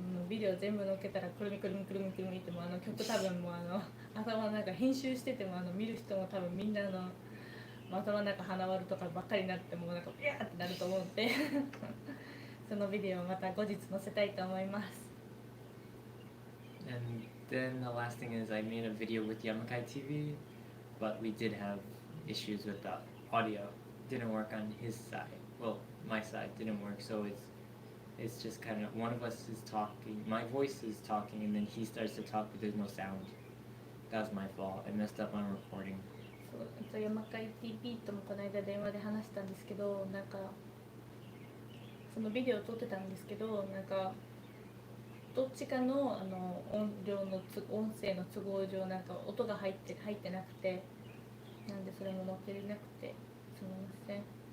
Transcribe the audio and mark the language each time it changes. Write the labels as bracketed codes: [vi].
[ja] ビデオ全部載っけたらくるみっても曲多分も頭の中編集してても見る人も多分みんな頭の中鼻割るとかばっかりになってもなんかビャーってなると思うんでそのビデオをまた後日載せたいと思います。 [en] And then the last thing is I made a video with Yamakai TV, but we did have issues with the audio. Didn't work on his side. Well, my side didn't work, so it's just kind of one of us is talking, my voice is talking, and then he starts to talk, but there's no sound. That was my fault. I messed up on recording. [ja] そう山海 TV ともこの間電話で話したんですけど、なんかそのビデオを撮ってたんですけど、なんかどっちかの音声の都合上なんか音が入ってなくて、なんでそれも載っけれなくてすみません。